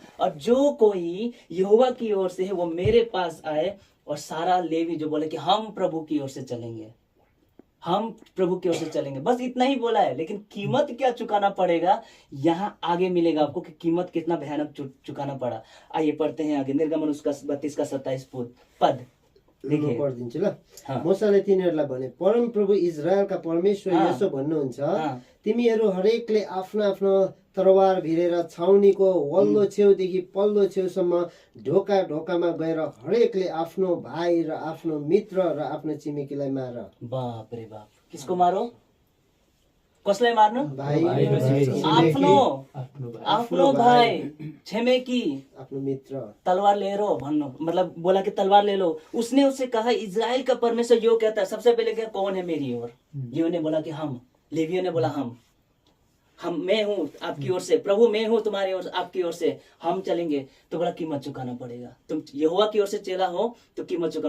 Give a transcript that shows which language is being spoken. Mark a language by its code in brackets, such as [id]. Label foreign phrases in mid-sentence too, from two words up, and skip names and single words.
[hi] और जो कोई यहोवा की ओर से है वो मेरे पास आए, और सारा लेवी जो बोले कि हम प्रभु की ओर से चलेंगे, हम प्रभु की ओर से चलेंगे, बस इतना ही बोला है। लेकिन कीमत क्या चुकाना पड़ेगा यहाँ आगे मिलेगा आपको कि कीमत कितना भयानक चुकाना पड़ा। आइए पढ़ते हैं आगे, निर्गमन उसका 32 का 27 पद म देखिए। [ne] पढिदिन्छु ल। [hi] हाँ। [ne] मोसाले तिनीहरूलाई भने, परम प्रभु इजरायलका परमेश्वर [hi] हाँ। [ne] यसो भन्नुहुन्छ, [hi] हाँ। [ne] तिमीहरू हरेकले आफ्नो आफ्नो तरवार भिरेर छाउनीको वल्लो छेउदेखि पल्लो छेउसम्म ढोका ढोकामा गएर हरेकले आफ्नो भाइ र आफ्नो मित्र र आफ्नो छिमेकीलाई मार। [hi] बाप रे बाप, किसको मारो? [ne] कसलाई मार्नु? भाइ आफ्नो भाई छिमेकी आफ्नो मित्र। [hi] तलवार ले लो भन्नु, मतलब बोला कि तलवार ले लो। उसने उससे कहा इजराइल का परमेश्वर यो कहता है, सबसे पहले क्या, कौन है मेरी ओर? यो ने बोला कि हम, लेवियों ने बोला हम मैं हूँ आपकी ओर से, प्रभु मैं हूँ तुम्हारी ओर, आपकी ओर से हम चलेंगे। तो बड़ा कीमत चुकाना पड़ेगा। तुम यहोवा की ओर से चेला हो तो कीमत चुकाना।